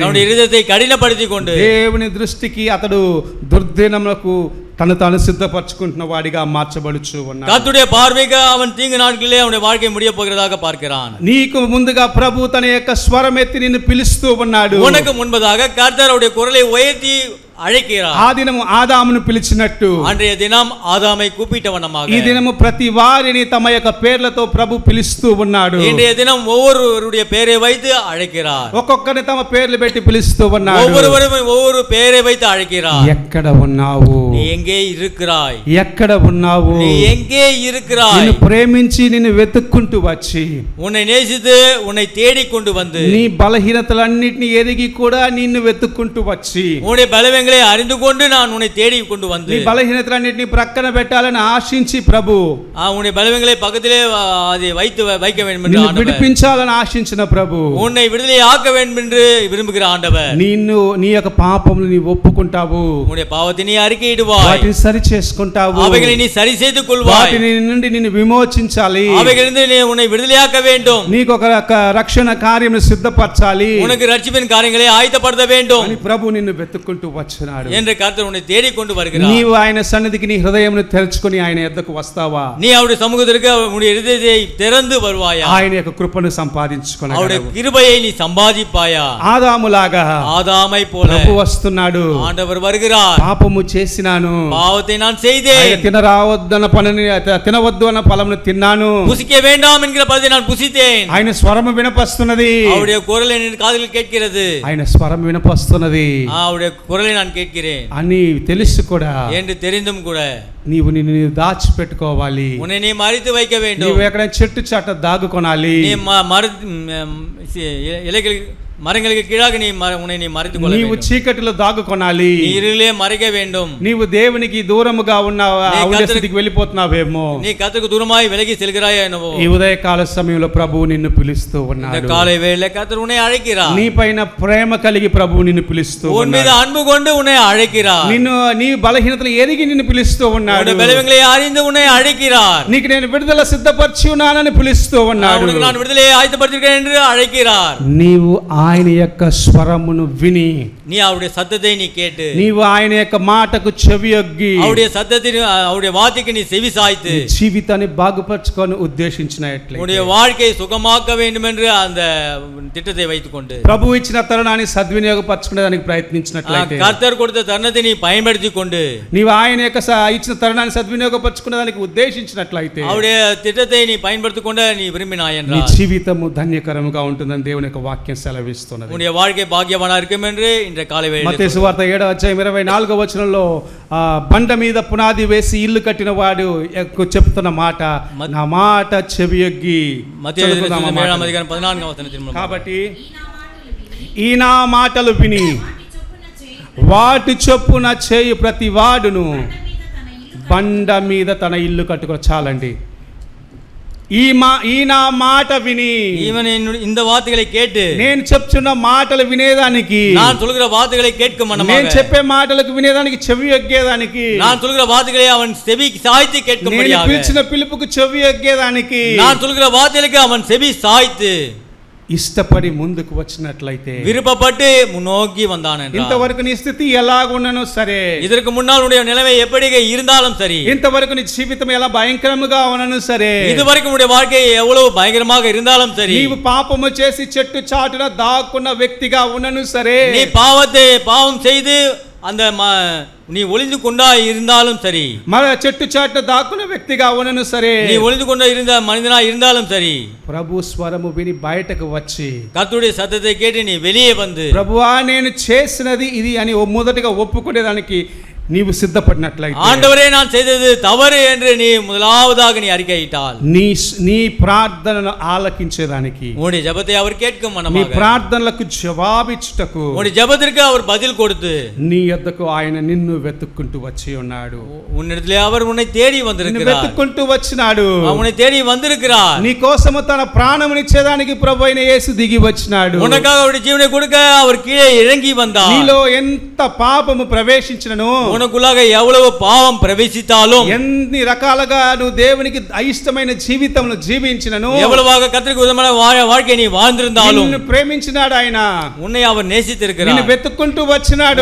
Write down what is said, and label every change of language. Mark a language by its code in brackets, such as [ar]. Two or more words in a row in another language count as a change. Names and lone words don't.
[ta] தன்னுடைய இருதயத்தை కఠినపరిచికొண்டு [te] దేవుని దృష్టికి అతడు దుర్దినములకు తను తాను సిద్ధపరచుకుంటున్న వాడిగా మార్చబడుచు ఉన్నాడు. [ta] கர்த்தருடைய பார்வைக்கு அவன் தீங்கு நாட்களிலே அவனுடைய வாழ்க்கை முடிய போகிறதாக பார்க்கிறான். [te] నీకు ముందుగా ప్రభు తన యొక్క స్వరం ఎత్తి నిన్ను పిలుస్తూ ఉన్నాడు. [ta] உனக்கு முன்பதாக கர்த்தர் அவருடைய குரலை உயர்த்தி அழைக்கிறார். [te] ఆ దినము ఆదామును పిలిచినట్టు [ta] அன்றைய தினம் ஆதாமை கூப்பிட்டவனமாக [te] ఈ దినము ప్రతి వారిని తమ యొక్క పేర్లతో ప్రభు పిలుస్తూ ఉన్నాడు. [ta] இன்றைய தினம் ஒவ்வொருவருடைய பெயரை வைத்து அழைக்கிறார். [te] ఒక్కొక్కరిని తమ పేర్లు పెట్టి పిలుస్తూ ఉన్నాడు. [ta] ஒவ்வொருவரும் ஒவ்வொரு பெயரை வைத்து அழைக்கிறார். [te] ఎక్కడ ఉన్నావు, [ta] நீ எங்கே இருக்கிறாய், [te] ఎక్కడ ఉన్నావు, [ta] நீ எங்கே இருக்கிறாய், [te] నిన్ను ప్రేమించి నిన్ను వెతుక్కుంటూ వచ్చి [ta] உன்னை நேசித்து உன்னை தேடிக் கொண்டு வந்து [te] నీ బలహీనతలన్నిటిని ఎరిగి కూడా నిన్ను వెతుక్కుంటూ వచ్చి [ta] உன்னுடைய பலவீனங்களை அறிந்து கொண்டு நான் உன்னை தேடி கொண்டு வந்து [te] నీ బలహీనతలన్నిటిని ప్రక్కన పెట్టాలని ఆశించి ప్రభు [ta] உன்னுடைய பலவீனங்களை பக்கத்திலே அதை வைக்க வேண்டும் என்று [te] నిన్ను [ta] ஆண்டவர், [te] విడిపించాలని ఆశించిన ప్రభు [ta] உன்னை விடுதலை ஆக்க வேண்டும் என்று விரும்புகிற ஆண்டவர், [te] నిన్ను నీ యొక్క పాపములు నీ ఒప్పుకుంటావు, [ta] உன்னுடைய பாவத்தை நீ அறிக்கையிடுவாய், கொள்வாய், [te] వాటిని సరి చేసుకుంటావు, [ta] அவைகளை நீ சரி செய்து கொள்வாய், [te] వాటిని నుండి నిన్ను విమోచించాలి, [ta] அவைகளிலிருந்து நீ உன்னை விடுதலையாக்க வேண்டும், [te] నీకు ఒక రక్షణ కార్యమును సిద్ధపరచాలి [ta] உனக்கு ரட்சிப்பின் காரியங்களை ஆயத்தப்படுத்த வேண்டும் [te] అని ప్రభు నిన్ను వెతుక్కుంటూ వచ్చినాడు. [ta] என்று கர்த்தர் உன்னை தேடிக்கொண்டு வருகிறார். [te] నీవు ఆయన సన్నిధికి నీ హృదయమును తెరుచుకొని ఆయన యొద్దకు వస్తావా? [ta] நீ அவருடைய சமூகத்திற்கு உன்னுடைய இதயத்தை திறந்து வருவாயா? [te] ఆయన యొక్క కృపను సంపాదించుకొనగలవు. [ta] அவருடைய கிருபையை நீ சம்பாதிப்பாயா? [te] ఆదాములాగా [ta] ஆதாமை போல [te] ప్రభు వస్తున్నాడు. [ta] ஆண்டவர் வருகிறார். [te] పాపము చేసినాను, [ta] பாவத்தை நான் செய்தேன், [te] తినరావద్దన్న పనిని తినవద్దు అన్న ఫలమును తిన్నాను, [ta] புசிக்க வேண்டாம் என்கிற பழத்தை நான் புசித்தேன். [te] ఆయన స్వరము వినపస్తున్నది, [ta] அவருடைய குரல் என் காதுகளில் கேட்கிறது, [te] ఆయన స్వరం వినపస్తున్నది [ta] அவருடைய குரலை நான் கேட்கிறேன் [te] అని తెలుసు కూడా [ta] என்று தெரிந்தும் கூட [te] నీవు నిన్ను దాచిపెట్టుకోవాలి. [ta] உன்னை நீ மறைத்து வைக்க வேண்டும். [te] నీవు ఎక్కడ చెట్టు చాట దాగుకొనాలి. [ta] நீ இலைகள் மரங்களுக்கு கீழாக உன்னை நீ மறைத்துக் கொள்ள [te] నీవు [ta] வேண்டும். [te] చీకటిలో దాగుకొనాలి. [ta] நீ இருளிலே மறைக்க வேண்டும். [te] నీవు దేవునికి దూరముగా ఉండే స్థితికి వెళ్ళిపోతున్నావేమో, [ta] நீ கர்த்தருக்கு தூரமாய் விலகி செல்கிறாய் என்னவோ. [te] ఈ ఉదయకాల సమయంలో ప్రభువు నిన్ను పిలుస్తూ [ta] இந்த [te] ఉన్నాడు. [ta] காலை வேளையிலே கர்த்தர் உன்னை அழைக்கிறார். [te] నీ పైన ప్రేమ కలిగి ప్రభువు నిన్ను పిలుస్తూ [ta] உன் மீது [te] ఉన్నాడు. [ta] அன்பு கொண்டு உன்னை அழைக்கிறார். [te] నీ బలహీనతలు ఎరిగి నిన్ను పిలుస్తూ ఉన్నాడు. [ta] உன்னுடைய பலவீனங்களை அறிந்து உன்னை அழைக்கிறார். [te] నీకు నేను విడుదల సిద్ధపరిచి ఉన్నానని పిలుస్తూ ఉన్నాడు. [ta] உனக்கு நான் விடுதலையை ஆயத்தப்படுத்தியிருக்கிறேன் என்று அழைக்கிறார். [te] నీవు ఆయన యొక్క స్వరమును విని, [ta] நீ அவருடைய சத்தத்தை நீ கேட்டு, [te] నీవు ఆయన యొక్క మాటకు చెవియొగ్గి, [ta] அவருடைய சத்தத்தின் அவருடைய வார்த்தைக்கு நீ செவி சாய்த்து, [te] నీ జీవితాన్ని బాగుపరచుకొని ఉద్దేశించినట్లయితే, [ta] உன்னுடைய வாழ்க்கையை சுகமாக்க வேண்டும் என்று அந்த திட்டத்தை வைத்துக்கொண்டு [te] ప్రభు ఇచ్చిన తరుణాన్ని సద్వినియోగపరచుకునేదానికి ప్రయత్నించినట్లయితే, [ta] கர்த்தர் கொடுத்த தருணத்தை நீ பயன்படுத்தி கொண்டு, [te] నీవు ఆయన యొక్క ఇచ్చిన తరుణాన్ని సద్వినియోగపరచుకునేదానికి ఉద్దేశించినట్లయితే, [ta] அவருடைய திட்டத்தை நீ பயன்படுத்தி கொண்டு நீ விரும்பினாய் [te] నీ [ta] என்றால் [te] జీవితము ధన్యకరముగా ఉంటుందని దేవుని యొక్క వాక్యం సెలవిస్తున్నది. [ta] உன்னுடைய வாழ்க்கை பாக்கியவானா இருக்கும் என்று இன்றைய காலை வேளையில் [te] మత్తయి సువార్త 7:24 బండ మీద పునాది వేసి ఇల్లు కట్టిన వాడు చెప్తున్న మాట, నా మాట చెవియొగ్గి. [ta] மத்தேயு 7:14 [te] కాబట్టి ఈ నా మాటలు విని ఈ నా మాటలు విని వాటి చొప్పున చేయు ప్రతి వాడును బండ మీద తన ఇల్లు కట్టుకో. చాలండి. ఈ నా మాట విని, [ta] இந்த வார்த்தைகளை கேட்டு, [te] నేను చెప్తున్న మాటలు వినేదానికి, [ta] நான் சொல்கிற வார்த்தைகளை கேட்கும் [te] నేను [ta] மனமாக, [te] చెప్పే మాటలకు వినేదానికి చెవి ఎగ్గేదానికి, [ta] நான் சொல்கிற வார்த்தைகளை அவன் செவி சாய்த்து [te] నేను [ta] கேட்கும்படியாக, [te] పిలిచిన పిలుపుకు చెవి ఎగ్గేదానికి [ta] நான் சொல்கிற வார்த்தைகளுக்கு அவன் செவி சாய்த்து [te] ఇష్టపడి ముందుకు వచ్చినట్లయితే, [ta] விருப்பப்பட்டு முன்னோக்கி வந்தான் என்றார். [te] ఇంతవరకు నీ స్థితి ఎలాగున్ననో సరే, [ta] இதற்கு முன்னால் உடைய நிலைமை எப்படி இருந்தாலும் சரி, [te] ఇంతవరకు నీ జీవితం ఎలా భయంకరముగా ఉన్నను సరే, [ta] இதுவரைக்கும் உடைய வாழ்க்கை எவ்வளவு பயங்கரமாக இருந்தாலும் சரி, [te] నీవు పాపము చేసి చెట్టు చాటున దాక్కున్న వ్యక్తిగా ఉన్నను సరే, [ta] நீ பாவம் செய்து அந்த நீ ஒளிந்து கொண்டா இருந்தாலும் சரி, [te] మన చెట్టు చాటున దాక్కున్న వ్యక్తిగా ఉన్నను సరే, [ta] நீ ஒளிந்து கொண்டா இருந்த மனிதனா இருந்தாலும் சரி, [te] ప్రభు స్వరము విని బయటకు వచ్చి, [ta] கர்த்தருடைய சத்தத்தை கேட்டு நீ வெளியே வந்து, [te] ప్రభువా నేను చేసినది ఇది అని మొదటగా ఒప్పుకునేదానికి నీవు సిద్ధపడినట్లయితే, [ta] ஆண்டவரே நான் செய்தது தவறு என்று நீ முதலாவதாக நீ அறிக்கையிட்டால், [te] నీ ప్రార్థనను ఆలకించేదానికి, [ta] உன்னுடைய ஜெபத்தை அவர் கேட்கும் [te] నీ [ta] மனமாக, [te] ప్రార్థనలకు జవాబిచ్చుటకు [ta] உன்னுடைய ஜெபத்திற்கு அவர் பதில் கொடுத்து, [te] నీ యొద్దకు ఆయన నిన్ను వెతుక్కుంటూ వచ్చి ఉన్నాడు. [ta] உன்னிடத்திலே அவர் உன்னை தேடி [te] నిన్ను [ta] வந்திருக்கிறார். [te] వెతుక్కుంటూ వచ్చినాడు. [ta] உன்னை தேடி வந்திருக்கிறார். [te] నీ కోసము తన ప్రాణమునిచ్చేదానికి ప్రభువైన యేసు దిగి వచ్చినాడు. [ta] உனக்காக அவருடைய ஜீவனை கொடுக்க அவர் கீழே இறங்கி வந்தார். [te] నీలో ఎంత పాపము ప్రవేశించినను, [ta] உனக்குள்ளாக எவ்வளவு பாவம் பிரவேசித்தாலும், [te] ఎన్ని రకాలుగా నువ్వు దేవునికి అయిష్టమైన జీవితమును జీవించినను, [ta] எவ்வளவாக கர்த்தருக்கு விதமான வாழ்க்கை நீ வாழ்ந்திருந்தாலும், [te] నిన్ను ప్రేమించినాడు ఆయన. [ta] உன்னை அவர் நேசித்திருக்கிறார். [te] నిన్ను వెతుక్కుంటూ వచ్చినాడు.